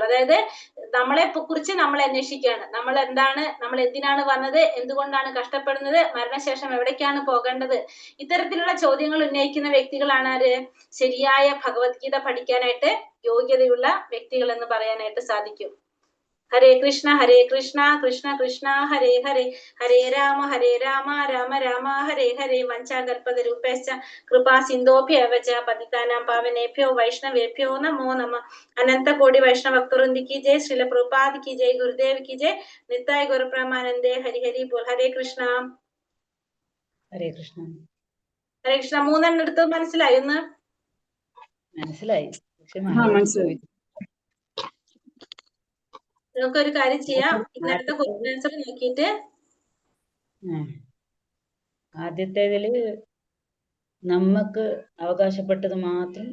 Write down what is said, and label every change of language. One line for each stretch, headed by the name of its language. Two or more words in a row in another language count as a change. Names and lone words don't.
Malayalam: അതായത് നമ്മളെ കുറിച്ച് നമ്മൾ അന്വേഷിക്കുകയാണ്. നമ്മൾ എന്തിനാണ് വന്നത്, എന്തുകൊണ്ടാണ് കഷ്ടപ്പെടുന്നത്, മരണശേഷം എവിടേക്കാണ് പോകേണ്ടത്, ഇത്തരത്തിലുള്ള ചോദ്യങ്ങൾ ഉന്നയിക്കുന്ന വ്യക്തികളാണ് ആര്? ശരിയായ ഭഗവത്ഗീത പഠിക്കാനായിട്ട് യോഗ്യതയുള്ള വ്യക്തികൾ എന്ന് പറയാനായിട്ട് സാധിക്കും.
Sanskrit: ഹരേ കൃഷ്ണ കൃഷ്ണ കൃഷ്ണ ഹരേ ഹരേ, ഹരേ രാമ രാമ രാമ ഹരേ ഹരേ. വഞ്ചാകൽപതരൂപേശ്ച കൃപാ സിന്ധോഭ്യവ ച പതിതാനാം പാവനേഭ്യോ വൈഷ്ണവേഭ്യോ നമോ നമഃ.
Hindi: अनंतकोटि वैष्णवभक्तवृंद की जय, श्रील प्रभुपाद की जय, गुरुदेव की जय, नित्याय गुरु प्रेमानंदे हरि हरि बोल.
Malayalam: ഹരേ കൃഷ്ണ ഹരേ കൃഷ്ണ. ഹരേ കൃഷ്ണ. മൂന്നെണ്ണം എടുത്ത് മനസ്സിലായി? ഒന്ന് മനസ്സിലായി, പക്ഷെ മനസ്സിലായി. നമുക്കൊരു കാര്യം ചെയ്യാം, ഇന്നത്തെ
English: question answer
Malayalam: നോക്കിയിട്ട് ആദ്യത്തേതില് നമുക്ക് അവകാശപ്പെട്ടത് മാത്രം